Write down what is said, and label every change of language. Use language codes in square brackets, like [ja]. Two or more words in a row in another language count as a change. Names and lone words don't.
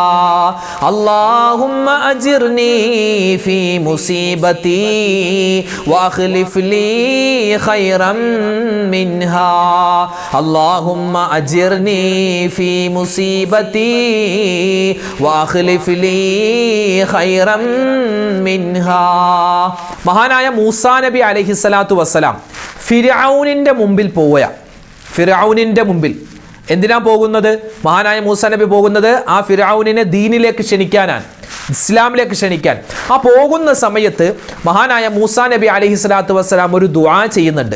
[ar] اللهم أجرني في مصيبتي وأخلف لي خيرا منها. اللهم أجرني في مصيبتي وأخلف لي خيرا منها. [ml] മഹാനായ മൂസാ നബി [ar] عليه الصلاة والسلام [ml] ഫിർഔനിൻ്റെ മുമ്പിൽ പോവുക. ഫിർഔനിൻ്റെ മുമ്പിൽ എന്തിനാ പോകുന്നത്? മഹാനായ മൂസാ നബി പോകുന്നത് ആ ഫിർഔനിനെ ദീനിലേക്ക് ക്ഷണിക്കാനാണ്, ഇസ്ലാമിലേക്ക് ക്ഷണിക്കാൻ. ആ പോകുന്ന സമയത്ത് മഹാനായ മൂസാ നബി [ar] عليه الصلاة والسلام [ml] ഒരു ദുആ ചെയ്യുന്നുണ്ട്.